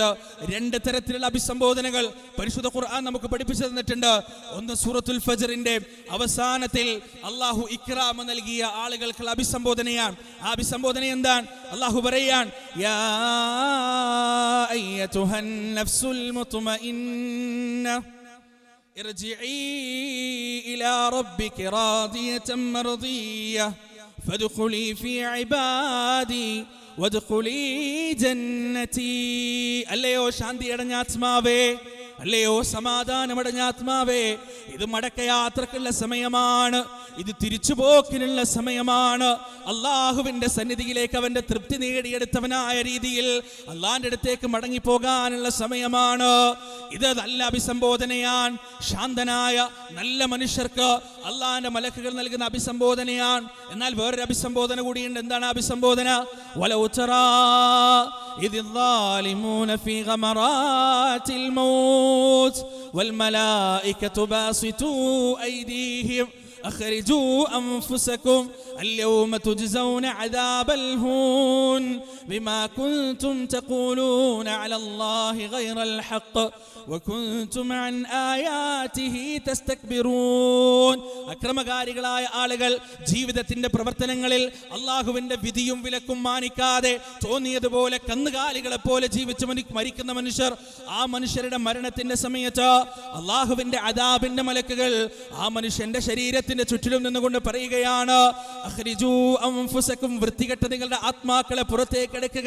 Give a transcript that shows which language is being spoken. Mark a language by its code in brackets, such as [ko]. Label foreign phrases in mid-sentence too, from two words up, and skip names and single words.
[ml] 2 തരത്തിലുള്ള അഭിസംബോധനകൾ പരിശുദ്ധ ഖുർആൻ നമുക്ക് പഠിപ്പിച്ചു തന്നിട്ടുണ്ട്. ഒന്ന് സൂറത്തുൽ ഫജ്റിന്റെ അവസാനത്തിൽ അള്ളാഹു ഇക്റാം നൽകിയ ആളുകൾക്കുള്ള അഭിസംബോധനയാണ്. ആ അഭിസംബോധന എന്താണ്? അള്ളാഹു പറയാൻ, [ar] يا أيتها النفس المطمئنة ارجعي إلى ربك راضية مرضية فادخلي في عبادي وادخلي جنتي. [ml] അല്ലയോ ശാന്തി അടഞ്ഞ ആത്മാവേ, അല്ലയോ സമാധാനമടഞ്ഞ ആത്മാവേ, ഇത് മടക്കയാത്രക്കുള്ള സമയമാണ്, ഇത് തിരിച്ചുപോക്കിനുള്ള സമയമാണ്. അള്ളാഹുവിന്റെ സന്നിധിയിലേക്ക് അവന്റെ തൃപ്തി നേടിയെടുത്തവനായ രീതിയിൽ അള്ളാഹിന്റെ അടുത്തേക്ക് മടങ്ങിപ്പോകാനുള്ള സമയമാണ്. ഇത് നല്ല അഭിസംബോധനയാണ്. ശാന്തനായ നല്ല മനുഷ്യർക്ക് അള്ളാഹിന്റെ മലക്കുകൾ നൽകുന്ന അഭിസംബോധനയാണ്. എന്നാൽ വേറൊരു അഭിസംബോധന കൂടിയുണ്ട്. എന്താണ് അഭിസംബോധന? [ar] ولو ترى إذ الظالمون في غمرات الموت والملائكة باسطوا أيديهم أخرجوا أنفسكم اليوم تجزون عذاب الهون بما كنتم تقولون على الله غير الحق وكنتم عن آياته تستكبرون. [ml] അക്രമകാരികളായ ആളുകൾ ജീവിതത്തിന്റെ പ്രവർത്തനങ്ങളിൽ അള്ളാഹുവിന്റെ വിധിയും വിലക്കും മാനിക്കാതെ തോന്നിയതുപോലെ കന്നുകാലികളെ പോലെ ജീവിച്ച് മരിക്കുന്ന മനുഷ്യർ, ആ മനുഷ്യരുടെ മരണത്തിന്റെ സമയത്ത് അള്ളാഹുവിന്റെ അദാബിന്റെ മലക്കുകൾ ആ മനുഷ്യന്റെ ശരീരത്തിന്റെ ചുറ്റിലും നിന്നുകൊണ്ട് പറയുകയാണ്, [ar] أخرجوا أنفسكم, [ml] വൃത്തികെട്ട നിങ്ങളുടെ ആത്മാക്കളെ പുറത്തേക്ക് എടുക്കുക.